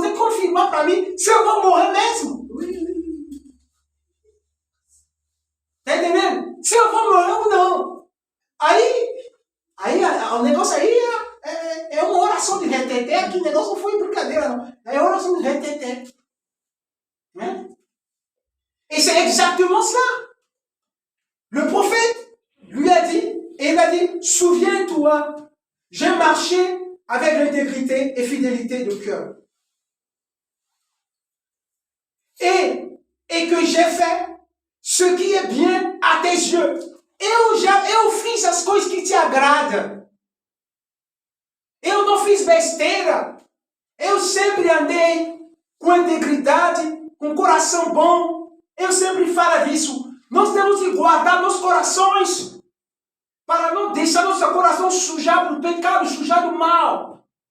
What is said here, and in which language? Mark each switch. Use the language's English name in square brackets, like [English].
[Portuguese] Tem que confirmar para mim se eu vou morrer mesmo. Está entendendo? Se eu vou morrer ou não. Aí o negócio aí é uma oração de reteté. Aqui o negócio não foi brincadeira, não. É oração de reteté. Hein? [French] Et c'est exactement cela. Le prophète lui a dit, et il a dit, souviens-toi, j'ai marché avec l'intégrité et fidélité de cœur. Et que j'ai fait ce qui est bien à tes yeux. [Portuguese] Eu fiz as coisas que te agradam. Eu não fiz besteira. Eu sempre andei com integridade, com coração bom. Eu sempre falo disso. Nós temos que guardar nossos corações para não deixar nosso coração sujar do pecado, sujar do mal.